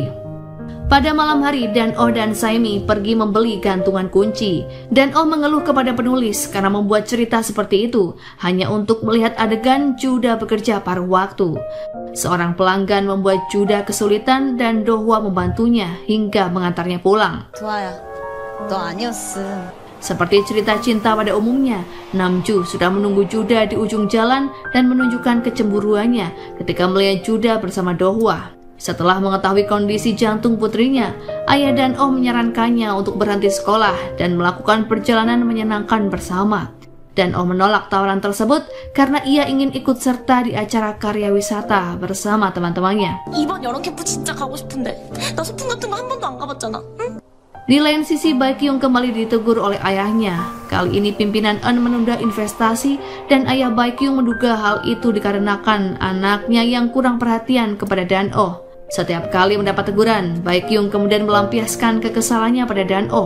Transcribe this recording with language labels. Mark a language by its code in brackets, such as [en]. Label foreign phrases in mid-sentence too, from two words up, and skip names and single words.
[id] Pada malam hari, Dan Oh dan Saemi pergi membeli gantungan kunci. Dan Oh mengeluh kepada penulis karena membuat cerita seperti itu hanya untuk melihat adegan Juda bekerja paruh waktu. Seorang pelanggan membuat Juda kesulitan dan Do-hwa membantunya hingga mengantarnya pulang. [ko] 도아야, 너 아니었음. [id] Seperti cerita cinta pada umumnya, Namju sudah menunggu Juda di ujung jalan dan menunjukkan kecemburuannya ketika melihat Juda bersama Do-hwa. Setelah mengetahui kondisi jantung putrinya, ayah Dan Oh menyarankannya untuk berhenti sekolah dan melakukan perjalanan menyenangkan bersama. Dan Oh menolak tawaran tersebut karena ia ingin ikut serta di acara karya wisata bersama teman-temannya. [ko] 이번 여름 캠프 진짜 가고 싶은데 나 소풍 같은 거 한 번도 안 가봤잖아. 응? [id] Di lain sisi, Baekhyun kembali ditegur oleh ayahnya. Kali ini pimpinan Eun menunda investasi dan ayah Baekhyun menduga hal itu dikarenakan anaknya yang kurang perhatian kepada Dan Oh. Setiap kali mendapat teguran, Baekhyun kemudian melampiaskan kekesalannya pada Dan Oh.